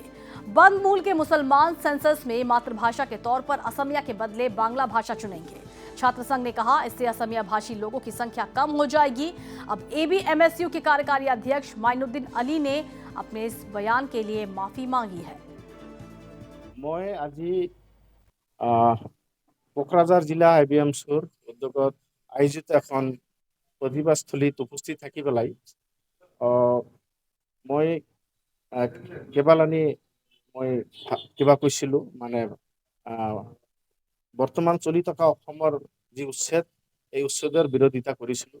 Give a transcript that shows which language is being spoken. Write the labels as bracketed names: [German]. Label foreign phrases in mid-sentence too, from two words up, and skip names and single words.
[Hindi] बंद मूल के मुसलमान सेंसस में मातृभाषा के तौर पर असमिया के बदले बांग्ला भाषा चुनेंगे। छात्र संघ ने कहा इससे असमिया भाषी लोगों की संख्या कम हो जाएगी। अब एबीएमएसयू के कार्यकारी अध्यक्ष माइनुद्दीन अली ने अपने इस बयान के लिए माफी मांगी है। [Assamese] मैं আজি কোকৰাঝাৰ জিলা এবিএমছুৰ উদ্যোগত আয়োজিত এখন প্ৰতিবাদস্থলীত উপস্থিত থাকি পেলাই মই কেৱলানি মই কিবা কৈছিলোঁ মানে বৰ্তমান চলি থকা অসমৰ যি উচ্ছেদ এই উচ্ছেদৰ বিৰোধিতা কৰিছিলোঁ।